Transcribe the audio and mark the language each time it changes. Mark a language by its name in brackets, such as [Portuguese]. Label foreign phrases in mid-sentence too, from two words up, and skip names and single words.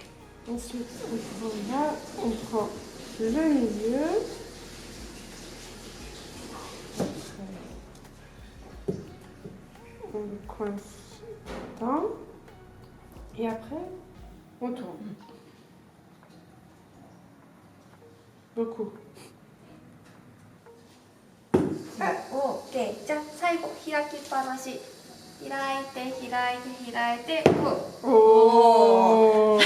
[French] Ensuite, on prend le milieu. On le coince dedans. Et après, on tourne. Beaucoup. [Japanese] OK。じゃあ最後開きっぱなし。開いて開いて開いて。おー